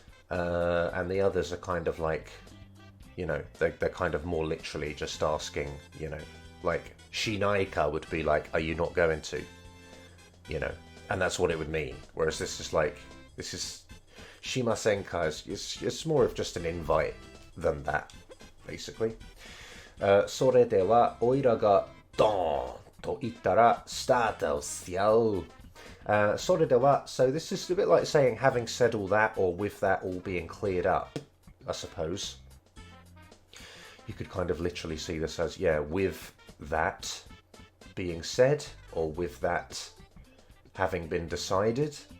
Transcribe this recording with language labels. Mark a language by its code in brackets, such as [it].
[en] And the others are kind of like, they're kind of more literally just asking, like [ja] shinai ka [en] would be like, are you not going to? And that's what it would mean. Whereas this is [ja] shimasen ka [en] it's more of just an invite than that, basically. [ja] それではおいらがドーンと言ったらスタートしよう。 [en] それでは, so this is a bit like saying having said all that, or with that all being cleared up, I suppose. You could kind of literally see this as, with that being said, or with that having been decided.